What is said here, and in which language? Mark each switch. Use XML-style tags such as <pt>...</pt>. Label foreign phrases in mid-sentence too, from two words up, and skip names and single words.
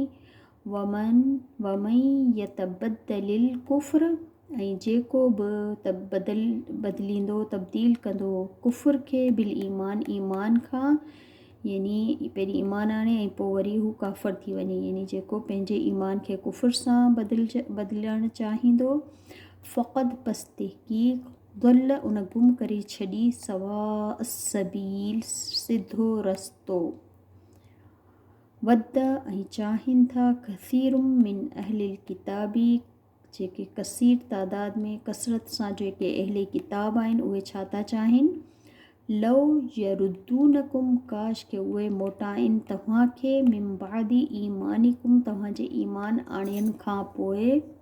<ar>ومن يتبدل الكفر</ar> <sd>ऐं जेको बि बदिलींदो तब्दील कंदो कुफ़्र खे</sd> <ar>بالإيمان</ar> <sd>ईमान खां यानी पहिरीं ईमान आणे ऐं पोइ वरी हू काफ़र थी वञे यानी जेको पंहिंजे ईमान खे कुफ़्र सां बदिलणु चाहींदो फ़क़द पस तहक़ीक़ ज़ल उन गुम करे छॾी</sd> <ar>سواء السبيل</ar> <sd>सिधो रस्तो। वद ऐं चाहिनि था</sd> <ar>كثير من أهل الكتاب</ar> <sd>जेके कसीर तादाद में कसरत सां जेके अहले किताब आहिनि उहे छा था चाहिनि</sd> <ar>لو يردونكم</ar> <sd>काश के उहे मोटाइनि तव्हांखे</sd> <ar>من بعد إيمانكم</ar> <sd>तव्हांजे ईमान आणियनि खां पोइ</sd>